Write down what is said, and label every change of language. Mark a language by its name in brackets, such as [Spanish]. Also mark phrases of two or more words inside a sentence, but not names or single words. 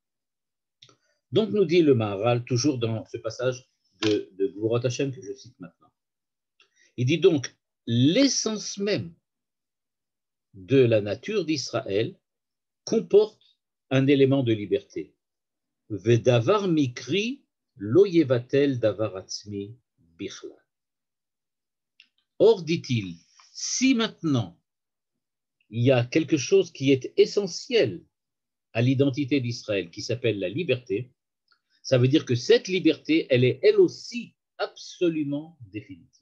[French] Donc nous dit le Maharal, toujours dans ce passage de Gvurot Hashem que je cite maintenant. Il dit donc, l'essence même de la nature d'Israël comporte un élément de liberté. [Hebrew] ודבר מקרי לא יבטל דבר עצמי בכלל. [French] Or, dit-il, si maintenant il y a quelque chose qui est essentiel à l'identité d'Israël, qui s'appelle la liberté, ça veut dire que cette liberté, elle est elle aussi absolument définitive.